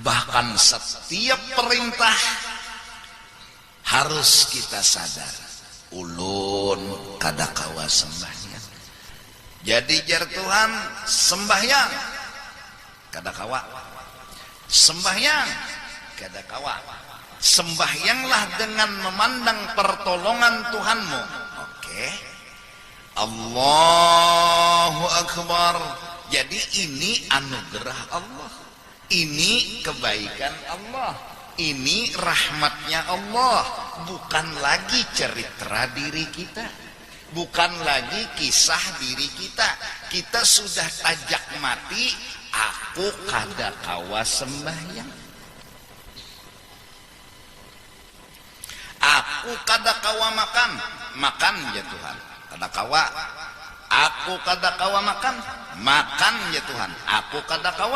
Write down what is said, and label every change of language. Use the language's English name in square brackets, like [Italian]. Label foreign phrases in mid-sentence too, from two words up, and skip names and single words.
[Banjar] Bahkan setiap perintah harus kita sadar ulun kada kawa sembahyang. Jadi jar Tuhan sembahyang kada kawa, sembahyang kada kawa. [Indonesian] Sembahyanglah dengan memandang pertolongan Tuhanmu. [Arabic] Oke. Allahu Akbar. [Indonesian] Jadi ini anugerah Allah, ini kebaikan Allah, ini rahmatnya Allah. Bukan lagi cerita diri kita, bukan lagi kisah diri kita. [Banjar] Kita sudah tajak mati, aku kada kawa sembahyang, aku kada kawa makan, makan ya Tuhan kada kawa. Aku kada kawa makan, makan ya Tuhan aku kada kawa.